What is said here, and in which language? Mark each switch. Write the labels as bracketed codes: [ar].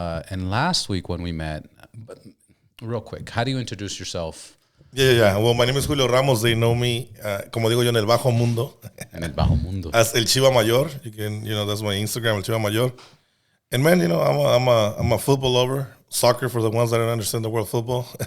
[en] And last week when we met, but real quick, how do you introduce yourself? Yeah. Well, my name is Julio Ramos. They know me, [es] como digo yo, en el bajo mundo. En el bajo mundo. [en] As El Chiva Mayor. You can, that's my Instagram, El Chiva Mayor. And man, I'm a football lover. Soccer, for the ones that don't understand the word football.